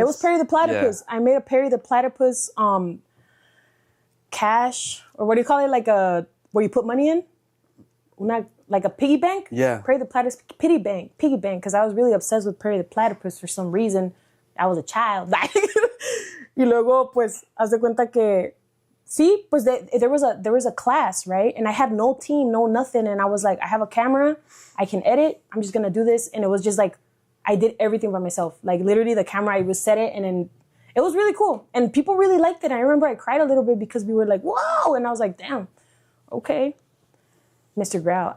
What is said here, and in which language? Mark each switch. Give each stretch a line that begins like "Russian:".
English: It was Perry the Platypus. Yeah. I made a Perry the Platypus cash, or what do you call it? Like where you put money in? Like a piggy bank? Yeah. Perry the Platypus piggy bank. Because I was really obsessed with Perry the Platypus for some reason. I was a child.
Spanish: Y luego, pues, haz de cuenta que sí, pues
English: there was a class, right? And I had no team, no nothing. And I was like, I have a camera, I can edit, I'm just gonna do this. And it was just like, I did everything by myself. Like literally the camera, I would set it and then it was really cool. And people really liked it. I remember I cried a little bit because we were like, whoa. And I was like, damn, okay. Mr. Grau.